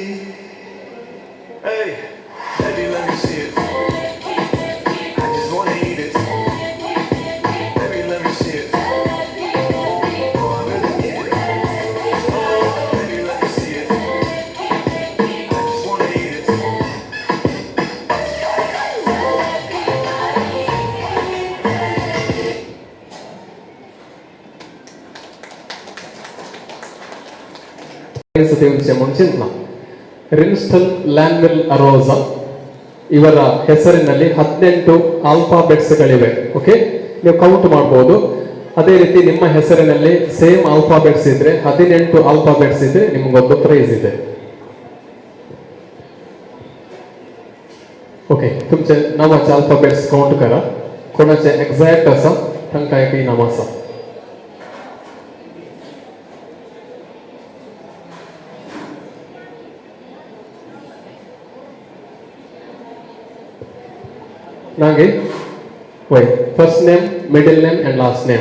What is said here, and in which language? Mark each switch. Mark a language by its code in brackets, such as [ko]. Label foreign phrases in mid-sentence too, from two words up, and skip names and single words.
[en] Hey, baby, let me see it. I just wanna eat it. Baby, let me see it. Oh, I really need it. Oh, baby, let me see it. I just wanna eat it. [kn] ಸತಿವಂಶ ಮುಂಚಿನ ರಿನ್ಸ್ಟನ್ ಲ್ಯಾನ್ವಿಲ್ ಅರೋಸಾ ಇವರ ಹೆಸರಿನಲ್ಲಿ 18 ಆಲ್ಫಾಬೆಟ್ಸ್ಗಳಿವೆ. ಓಕೆ, ನೀವು ಕೌಂಟ್ ಮಾಡಬಹುದು. ಅದೇ ರೀತಿ ನಿಮ್ಮ ಹೆಸರಿನಲ್ಲಿ [en] same alphabets [kn] ಇದ್ರೆ 18 ಆಲ್ಫಾಬೆಟ್ಸ್ ಇದ್ರೆ ನಿಮಗೊಂದು ಪ್ರೈಸ್ ಇದೆ. [kok] ओके, तुमचे नावाचे अल्फाबेट्स काउंट करा. कोणाचे एक्झॅक्ट असा तांकां एक इनाम आसा. नागे वय [en] first name, middle name and last name.